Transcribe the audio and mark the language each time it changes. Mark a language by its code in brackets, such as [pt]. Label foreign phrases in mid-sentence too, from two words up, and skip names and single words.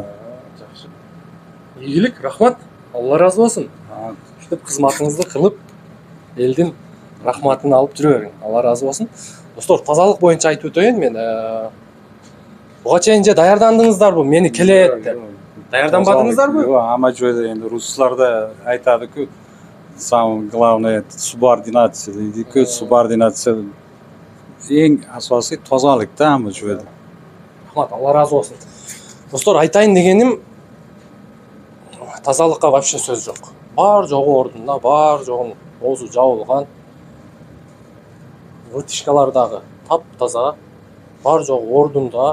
[ky] Жакшы. Ийгилик, рахмат. Алла разы болсун. Ушинтип кызматыңызды кылып, элдин рахматын алып жүрө бериң. Алла разы болсун. Достор, тазалык боюнча айтып өтөйүн мен. Буга чейин же даярдандыңыздарбы? Мени келет деп. Даярданбадыңыздарбы? [uz] Жок, ама жөнүндө энди русларда айтады-ку, [ru] самое главное это субординация [uz] дейди-ку, субординация эң асосий тазалык да ама жөнүндө. [ky] Рахмат, Алла разы болсун. Достор, айтайын дегеним, тазалыкка вообще сөз жок. Бар жогу ордунда, бар жогун оозу жабылган. Вытяжкалар дагы таптаза, бар жогу ордунда.